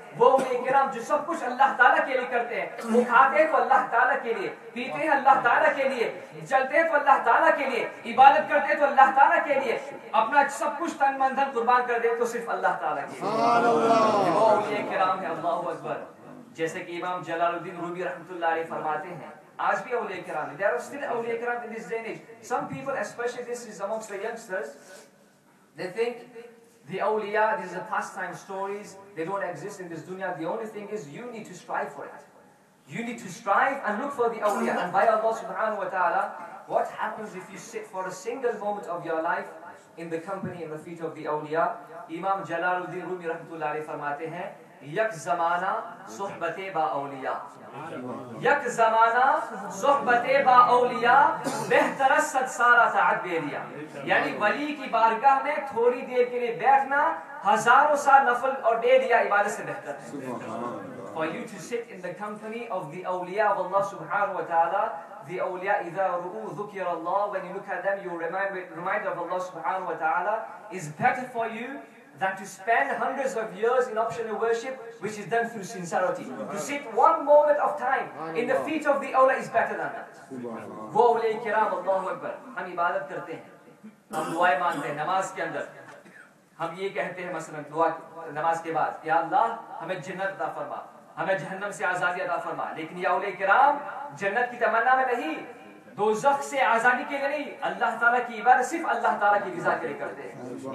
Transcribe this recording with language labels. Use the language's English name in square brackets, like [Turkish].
[Urdu] وہ اولیاء کرام جو سب کچھ اللہ تعالیٰ کے لیے کرتے ہیں, وہ کھاتے ہیں تو اللہ تعالیٰ کے لیے, پیتے ہیں اللہ تعالیٰ کے لیے, چلتے ہیں تو اللہ تعالیٰ کے لیے, عبادت کرتے ہیں تو اللہ تعالیٰ کے لیے, اپنا سب کچھ تن من دھن قربان کر دیں تو صرف اللہ تعالیٰ کے لیے. وہ اولیاء کرام ہے اللہ اکبر. جیسے کہ امام جلال الدین رومی رحمۃ اللہ علیہ فرماتے ہیں, آج بھی اولیاء کرام ہیں. [English] There are still اولیاء کرام in this day and age. Some people, especially this is amongst the youngsters, they think the awliya, these are pastime stories, they don't exist in this dunya. The only thing is you need to strive for it. You need to strive and look for the awliya. And by Allah subhanahu wa ta'ala, what happens if you sit for a single moment of your life in the company, in the feet of the awliya? [Persian] Imam Jalaluddin Rumi rahmatullah alayhi [Urdu] فرماتے ہیں, [Persian] یک زمانہ صحبت با اولیاء, یک زمانہ صحبت با اولیاء بہتر صد سارا تعد بیریا. [Urdu] یعنی ولی کی بارگاہ میں تھوڑی دیر کے لیے بیٹھنا ہزاروں سال نفل اور ڈیریا عبادت سے بہتر ہے. [English] For you to sit in the company of the awliya of Allah subhanahu wa ta'ala, the awliya [Arabic] إِذَا رُؤُوا ذُكِرَ اللَّهُ, [English] when you look at them you remind of Allah subhanahu wa ta'ala, is better for you than to spend hundreds of years in optional worship which is done through sincerity. To sit one moment of time in the feet of the awliya is better than that. [Urdu] وہ اولیاء کرام اللہ اکبر. ہم عبادت کرتے ہیں, ہم دعائیں مانگتے ہیں نماز کے اندر, ہم یہ کہتے ہیں مثلا دعا نماز کے بعد, یا اللہ ہمیں جنت عطا فرما, ہمیں جہنم سے آزادی عطا فرما. لیکن یہ اولیاء کرام جنت کی تمنا میں نہیں, دوزخ سے آزادی کے لیے نہیں, اللہ تعالیٰ کی عبادت صرف اللہ تعالیٰ کی رضا کے لیے کرتے ہیں.